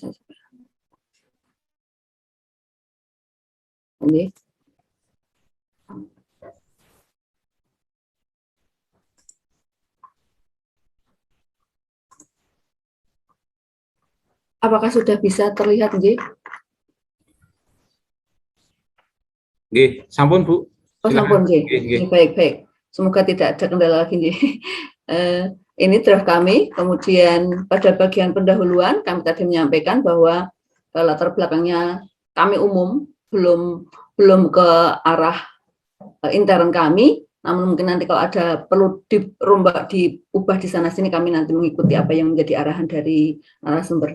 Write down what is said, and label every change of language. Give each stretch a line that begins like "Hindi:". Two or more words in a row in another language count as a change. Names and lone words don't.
Indonesian: Ini. Apakah sudah bisa terlihat, Nggih?
Balinese: Nggih, sampun, Bu. Oh, sampun, Nggih. Nggih.
Indonesian: Baik. Semoga tidak ada kendala lagi, Nggih. Ini draft kami. Kemudian pada bagian pendahuluan kami tadi menyampaikan bahwa latar belakangnya kami umum, belum ke arah intern kami, namun mungkin nanti kalau ada perlu diubah di sana sini, kami nanti mengikuti apa yang menjadi arahan dari narasumber.